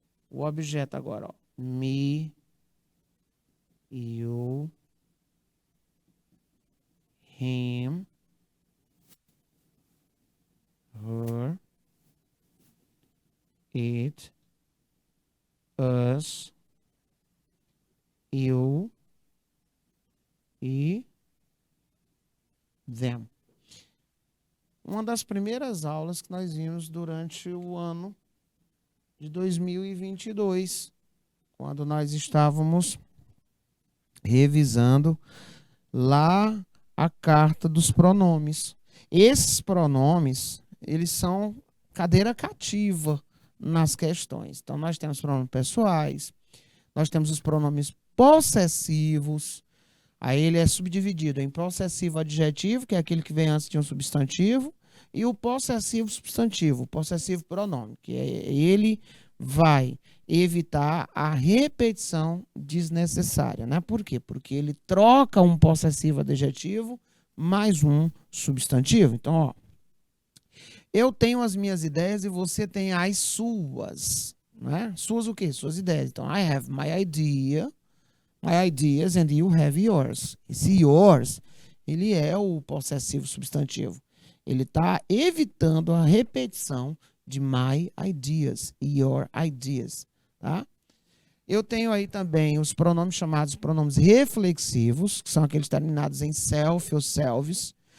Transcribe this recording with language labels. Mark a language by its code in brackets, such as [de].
[pt] O objeto agora, ó, me, you, him, her, it, us, you e them. Uma das primeiras aulas que nós vimos durante o ano de 2022, quando nós estávamos revisando lá a carta dos pronomes. Esses pronomes, eles são cadeira cativa nas questões. Então, nós temos pronomes pessoais, nós temos os pronomes possessivos, aí ele é subdividido em possessivo adjetivo, que é aquele que vem antes de um substantivo, e o possessivo substantivo, o possessivo pronome, que ele vai evitar a repetição desnecessária, né? Por quê? Porque ele troca um possessivo adjetivo mais um substantivo. Então, ó, eu tenho as minhas ideias e você tem as suas, né? Suas o quê? Suas ideias. [en] Então, I have my ideas and you have yours. [pt] Esse yours, ele é o possessivo substantivo. Ele está evitando a repetição de my ideas e your ideas, tá? Eu tenho aí também os pronomes chamados pronomes reflexivos, que são aqueles terminados em self ou selves.